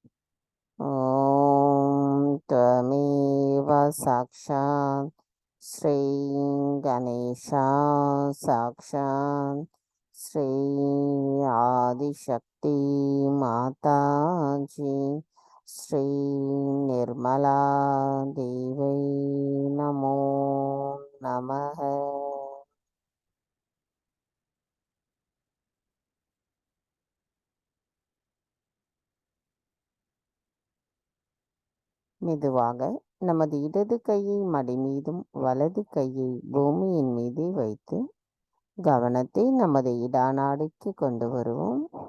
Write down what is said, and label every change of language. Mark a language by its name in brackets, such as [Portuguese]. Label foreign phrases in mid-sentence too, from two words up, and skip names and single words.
[Sanskrit] ओम त्वमेव साक्षात् श्री गणेश साक्षात् श्री आदिशक्ति माताजी श्री निर्मला देवै नमो नमः. [Tamil] மெதுவாக நமது இடது கையை மடி மீதும் வலது கையை பூமியின் மீது வைத்து கவனத்தை நமது இடாநாடிக்கு கொண்டு வருவோம்.